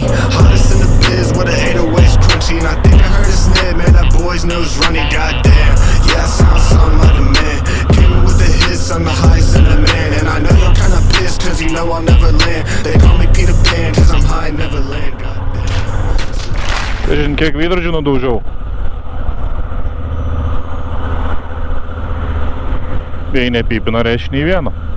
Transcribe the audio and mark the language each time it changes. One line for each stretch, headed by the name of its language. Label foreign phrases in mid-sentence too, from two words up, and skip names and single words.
English: Hottest in the biz with an 808's crunchy. And I think I heard a snip, man, that boy's nose running, goddamn. Yeah, I sound something like a man. Came in with the hits, I'm the highest in the man. And I know you're kinda pissed, cause you know I'll never land. They call me Peter Pan, cause I'm high, never land, goddamn.
Lithuanian: Kažin, kiek veidrodžių nudaužiau. Jei nepypina, reiškia nei vieno.